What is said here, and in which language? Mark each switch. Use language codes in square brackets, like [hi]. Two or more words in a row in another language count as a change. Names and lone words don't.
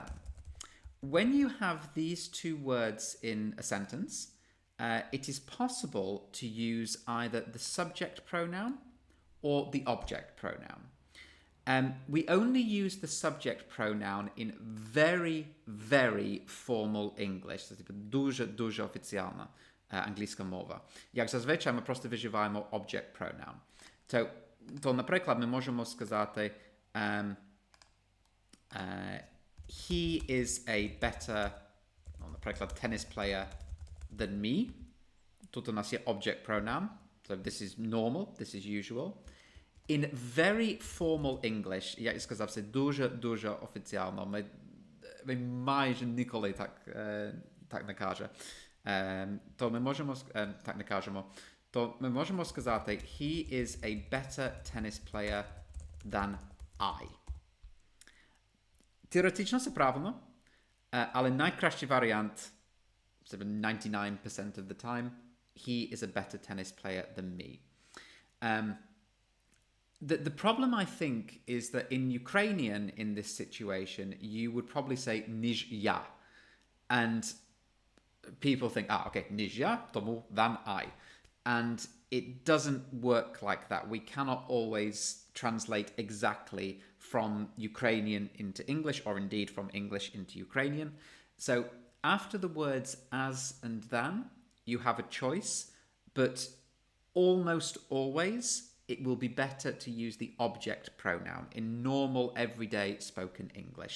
[en] When you have these two words in a sentence, it is possible to use either the subject pronoun or the object pronoun. We only use the subject pronoun in very, very formal English. [uk] To jest дуже, дуже офіціальна англійська мова. Як зазвичай ми просто вживаємо [en] object pronoun. [uk] То, наприклад, ми можемо сказати [en] he is a better, [uk] наприклад, [en] tennis player than me. [uk] Тут у нас є [en] object pronoun. So this is normal, this is usual. In very formal English, [uk] як я сказав, це дуже офіціально. Ми майже ніколи так не каже. То ми можемо так не кажемо. То ми можемо сказати [en] he is a better tennis player than I. [uk] Теоретично це правильно, але найкращий варіант, [en] 99% of the time, he is a better tennis player than me. The problem, I think, is that in Ukrainian, in this situation, you would probably say [uk] ніж я. [en] And people think, okay, [uk] ніж я, тому [en] than I. And it doesn't work like that. We cannot always translate exactly from Ukrainian into English, or indeed from English into Ukrainian. So after the words as and than, you have a choice, but almost always it will be better to use the object pronoun in normal, everyday spoken English.